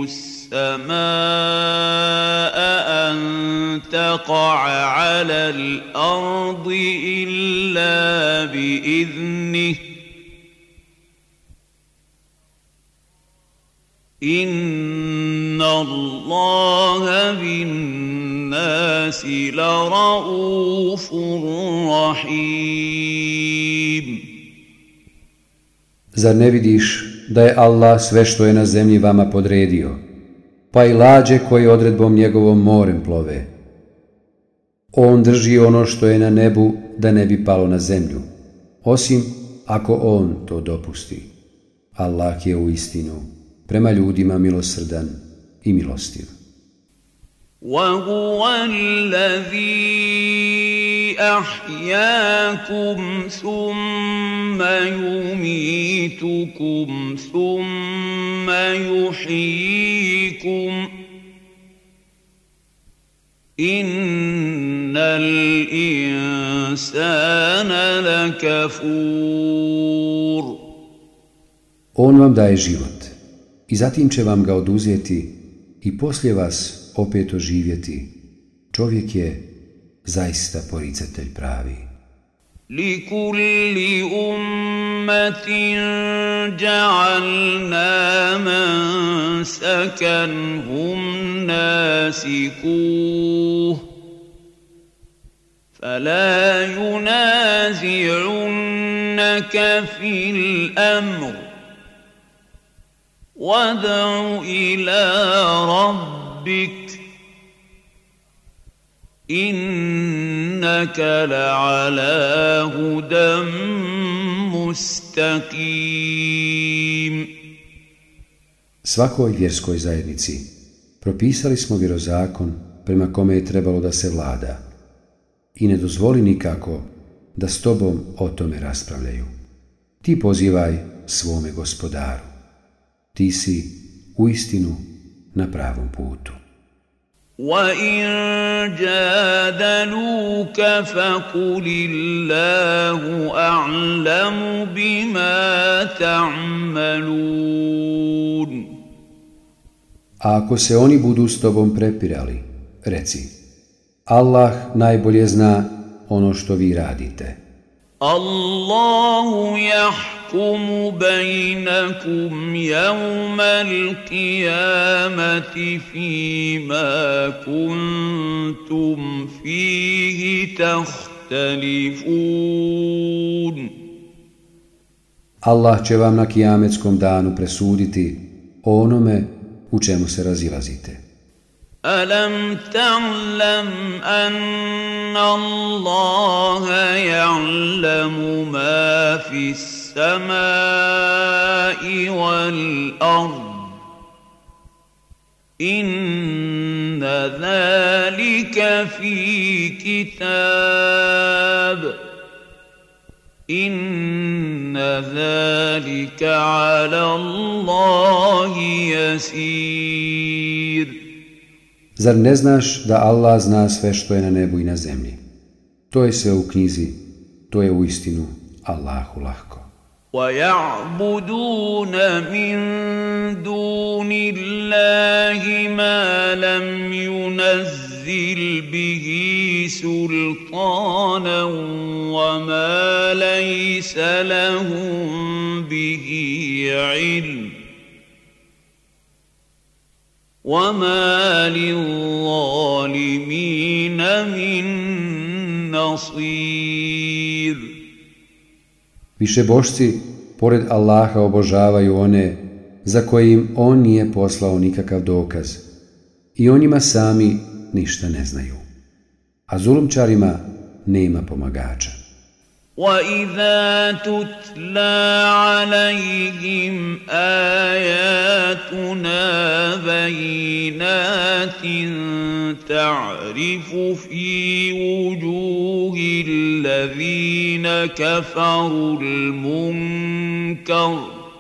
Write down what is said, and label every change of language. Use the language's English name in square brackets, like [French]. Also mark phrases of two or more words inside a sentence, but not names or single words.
[Arabic] السَّمَاءَ أَن تَقَعَ عَلَى الْأَرْضِ إِلَّا بِإِذْنِهِ إِنَّ اللَّهَ بِالنَّاسِ لَرَءُوفٌ رَحِيمٌ. [Bosnian] Zar ne vidiš da je Allah sve što je na zemlji vama podredio, pa i lađe koje odredbom njegovom morem plove? On drži ono što je na nebu da ne bi palo na zemlju, osim ako on to dopusti. Allah je uistinu prema ljudima milosrdan i milostiv. [Arabic] وَهُوَ الَّذِي أَحْيَاكُمْ ثُمَّ يُمِيتُكُمْ ثُمَّ يُحْيِيكُمْ إِنَّ الْإِنسَانَ لَكَفُورٌ. [Bosnian] On vam daje život i zatim će vam ga oduzeti i poslije vas opet oživjeti. Čovjek je zaista poricatelj pravi. [Arabic] لِكُلِّ أُمَّةٍ جَعَلْنَا مَنسَكًا هُمْ نَاسِكُوهُ فَلَا يُنَازِعُنَّكَ فِي الْأَمْرِ وَادْعُ إِلَى رَبِّكَ إِنَّكَ لَعَلَى هُدًى مُسْتَقِيمٍ. [Bosnian] Svakoj vjerskoj zajednici propisali smo vjerozakon prema kome je trebalo da se vlada i ne dozvoli nikako da s tobom o tome raspravljaju. Ti pozivaj svome gospodaru. Ti si uistinu na pravom putu. [Arabic] وَإِن جَادَلُوكَ فَقُلِ اللَّهُ أَعْلَمُ بِمَا تَعْمَلُونَ. [Bosnian] A ako se oni budu s tobom prepirali, reci, Allah najbolje zna ono što vi radite. [Arabic] اللَّهُ يَحْكُمُ بَيْنَكُمْ يَوْمَ الْقِيَامَةِ فِيمَا كُنتُمْ فِيهِ تَخْتَلِفُونَ. [Bosnian] Allah će vam na kijametskom danu presuditi o onome u čemu se razilazite. [Arabic] أَلَمْ تَعْلَمْ أَنَّ اللَّهَ يَعْلَمُ مَا فِي السَّمَاءِ وَالْأَرْضِ. إِنَّ ذَٰلِكَ فِي كِتَابٍ. إِنَّ ذَٰلِكَ عَلَى اللَّهِ يَسِيرٌ. [Bosnian] Zar ne znaš da Allah zna sve što je na nebu i na zemlji? To je sve u knjizi, to je uistinu Allahu lahko. [Arabic] وَيَعْبُدُونَ مِن دُونِ اللَّهِ مَا لَمْ يُنَزِّلْ بِهِ سُلْطَانًا وَمَا لَيْسَ لَهُم بِهِ عِلْمٌ وَمَا لِلظَّالِمِينَ مِن نَصِيرٍ. [Bosnian] Višebošci, pored Allaha, obožavaju one za koje im On nije poslao nikakav dokaz i o njima sami ništa ne znaju. A zulumčarima nema pomagača. [Arabic] وَإِذَا تُتْلَى عَلَيْهِمْ آيَاتُنَا بَيِّنَاتٍ تَعْرِفُ فِي وُجُوهِ الَّذِينَ كَفَرُوا الْمُنكَرَ